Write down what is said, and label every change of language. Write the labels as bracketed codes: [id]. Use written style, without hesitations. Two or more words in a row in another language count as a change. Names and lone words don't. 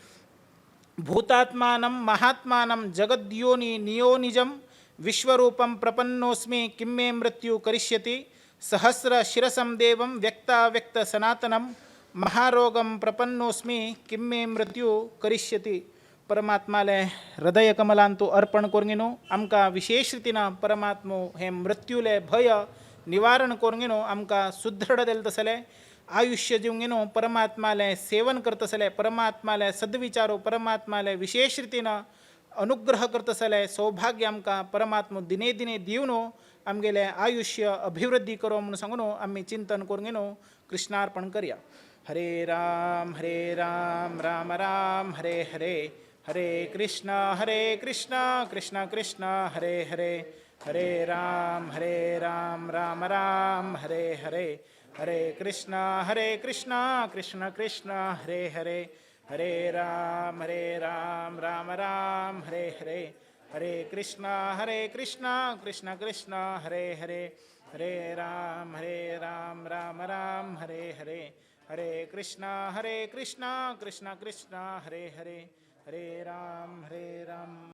[sa] भूतात्मानं महात्मानं जगद्योनि नियोनिजं विश्वरूपं प्रपन्नोस्मि किं मे मृत्यु करिष्यति सहस्रशिरसं देवं व्यक्ताव्यक्तसनातनं महारोगं प्रपन्नोस्मि किं मे मृत्यु करिष्यति [kok] परमात्माले हृदय कमलांतू अर्पण करूंक न्हू आमकां विशेष रितीन परमात्मो हे मृत्यूले भय निवारण करूंक न्हू आमकां सुदृढ देल तसले आयुष्य जिवंक न्हू परमात्माले सेवन करतसले परमात्माले सद्विचारो परमात्माले विशेष रितीन अनुग्रह करतसले सौभाग्य आमकां परमात्मा दिने दिने दिवन आमगेले आयुष्य अभिवृद्धी करो म्हणून सांगून आमी चिंतन करूंक न्हू कृष्णार्पण [sa] करया हरे राम राम राम हरे हरे हरे कृष्ण कृष्ण कृष्ण हरे हरे हरे राम राम राम हरे हरे हरे कृष्ण कृष्ण कृष्ण हरे हरे हरे राम राम राम हरे हरे हरे कृष्ण कृष्ण कृष्ण हरे हरे हरे राम राम राम हरे हरे हरे कृष्ण कृष्ण कृष्ण हरे हरे हरे राम